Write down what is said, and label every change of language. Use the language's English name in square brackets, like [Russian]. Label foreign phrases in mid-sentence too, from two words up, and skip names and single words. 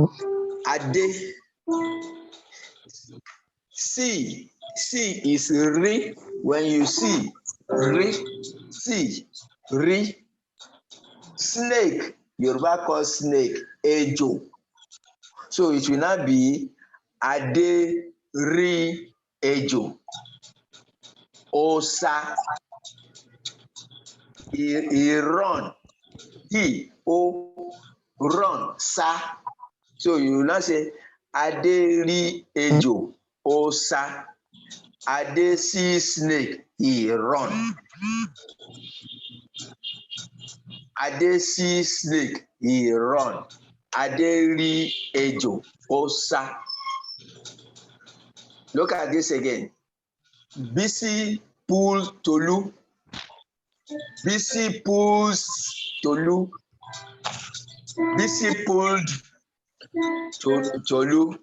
[English] Ade. See is ri. When you see ri, see ri. Snake, Yoruba call snake ejo. So it will not be Ade [Yoruba] rí ejò. [English] Osa, he run. Run, sa. So you will not say Ade [Yoruba] rí ejò, Osa. [English] Ade see snake, he run. Ade see snake, he run. [Yoruba] Ade rí ejò, Osa. [English] Look at this again. Bisi pull Tolu. Bisi pulls Tolu. Bisi pulled Tolu.